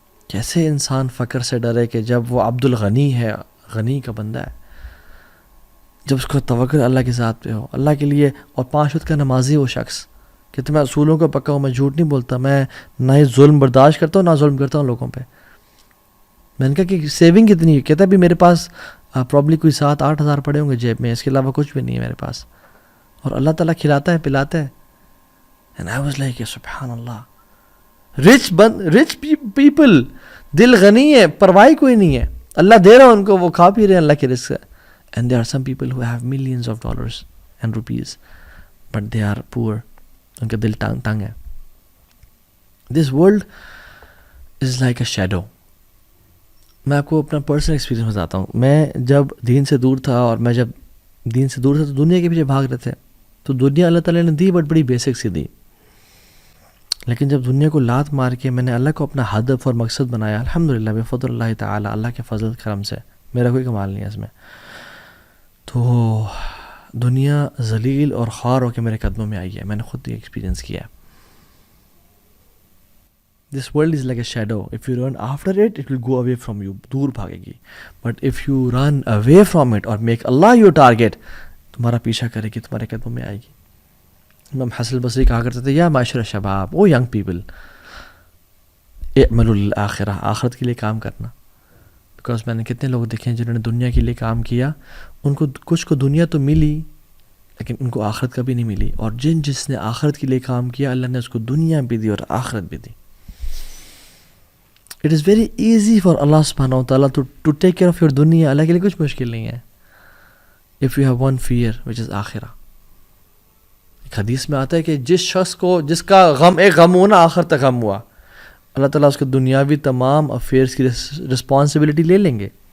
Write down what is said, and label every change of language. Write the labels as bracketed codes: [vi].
[ur] کیسے انسان فقر سے ڈرے کہ جب وہ عبد الغنی ہے، غنی کا بندہ ہے، جب اس کو توکل اللہ کے ذات پہ ہو، اللہ کے لیے، اور 5 وقت کا نمازی وہ شخص. کہتے میں اصولوں کو پکا ہوں، میں جھوٹ نہیں بولتا، میں نہ ہی ظلم برداشت کرتا ہوں نہ ظلم کرتا ہوں لوگوں پہ. میں نے کہا کہ سیونگ کتنی ہے؟ کہتا ہے بھی میرے پاس پرابلی کوئی 7-8 ہزار پڑے ہوں گے جیب میں، اس کے علاوہ کچھ بھی نہیں ہے میرے پاس، اور اللہ تعالیٰ کھلاتا ہے پلاتا ہے. [en] And I was like [ur] سبحان اللہ. [en] rich people, [ur] دل غنی ہے، پرواہ کوئی نہیں ہے، اللہ دے رہا ان کو، وہ کھا پی رہے ہیں اللہ کے رزق سے. [en] And there are some people who have millions of dollars and rupees but they are poor. [ur] ان کا دل تنگ ہے. [en] This world is like a shadow. [ur] میں آپ کو اپنا پرسنل ایکسپیرینس بتاتا ہوں. میں جب دین سے دور تھا، اور میں جب دین سے دور تھا تو دنیا کے پیچھے بھاگ رہے تھے. تو دنیا اللہ تعالیٰ نے دی، بٹ بڑی بیسک سی دی. لیکن جب دنیا کو لات مار کے میں نے اللہ کو اپنا ہدف اور مقصد بنایا، الحمدللہ بفضل اللہ تعالیٰ، اللہ کے فضل کرم سے، میرا کوئی کمال نہیں ہے اس میں، تو دنیا ذلیل اور خوار ہو کے میرے قدموں میں آئی ہے. میں نے خود یہ ایکسپیرینس کیا ہے. [en] This world is like a shadow. If you run after it, it will go away from you. [ur] دور بھاگے گی. [en] But if you run away from it or make Allah your target, [ur] تمہارا پیچھا کرے گی، تمہارے قدموں میں آئے گی. امام حسن البصری کہا کرتے تھے، [ar] یا معاشر شباب، [en] او young people, [ar] اعملوا للآخرہ، [ur] آخرت کے لیے کام کرنا. بیکاز میں نے کتنے لوگ دیکھے ہیں جنہوں نے دنیا کے لیے کام کیا، ان کو کچھ کو دنیا تو ملی لیکن ان کو آخرت کبھی نہیں ملی. اور جس نے آخرت کے لیے کام کیا، اللہ نے اس کو دنیا بھی دی اور آخرت بھی دی. [en] It is very easy for Allah subhanahu wa ta'ala to take care of your dunya. [ur] اللہ کے لیے کچھ مشکل نہیں ہے. [en] If you have one fear, which is آخرہ. [ur] ایک حدیث میں آتا ہے کہ جس شخص کو جس کا غم ایک غم ہو نا آخر تک غم ہوا, اللہ تعالیٰ اس کے دنیاوی تمام افیئرس کی رسپانسبلٹی لے لیں گے.